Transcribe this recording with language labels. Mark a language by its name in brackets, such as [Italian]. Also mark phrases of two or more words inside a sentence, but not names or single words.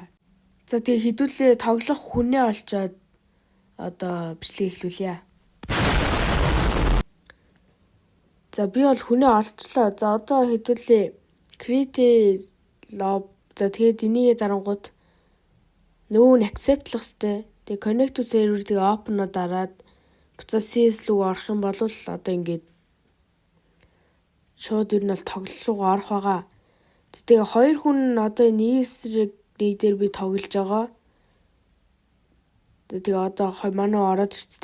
[Mongolian] За тэгээ хэдүүлээ тоглох хүнээ олцоод одоо бичлэг эхлүүлье. За би бол хүнээ олцлоо. За одоо хэдүүлээ [English] create lob [Mongolian] за тэгээд энийгээ дарангууд нөгөө нь accept-лах хэвээр. Тэгээ [English] connect to server [Mongolian] тэгээ open-оо дараад буцаа CS руу орох юм бол одоо ингээд шууд ер нь бол тоглолт руу орох байгаа. Тэгээ хоёр хүн одоо энэ эсрэг нэг дээр би тоглож байгаа. Тэгээ одоо манай ороод ирсэн.